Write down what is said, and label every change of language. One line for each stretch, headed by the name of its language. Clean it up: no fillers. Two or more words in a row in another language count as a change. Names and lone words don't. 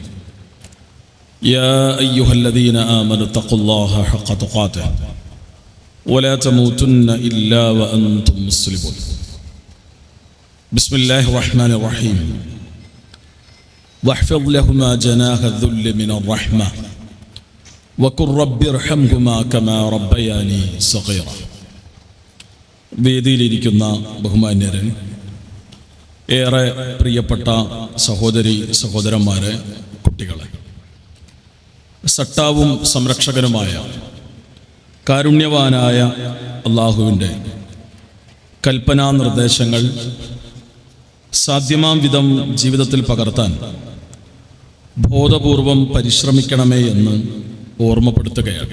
Arabic: يا أيها الذين آمنوا اتقوا الله حق تقاته ولا تموتن إلا وأنتم مسلمون بسم الله الرحمن الرحيم واحفظ لهما جناح الذل من الرحمة وقل رب ارحمهما كما ربياني صغيرا.
Malayalam: വേദിയിലിരിക്കുന്ന ബഹുമാന്യരൻ, ഏറെ പ്രിയപ്പെട്ട സഹോദരി സഹോദരന്മാരെ, കുട്ടികളെ, സട്ടാവും സംരക്ഷകനുമായ കാരുണ്യവാനായ അള്ളാഹുവിൻ്റെ കൽപ്പനാ നിർദ്ദേശങ്ങൾ സാധ്യമാം വിധം ജീവിതത്തിൽ പകർത്താൻ ബോധപൂർവം പരിശ്രമിക്കണമേ എന്ന് ഓർമ്മപ്പെടുത്തുകയാണ്.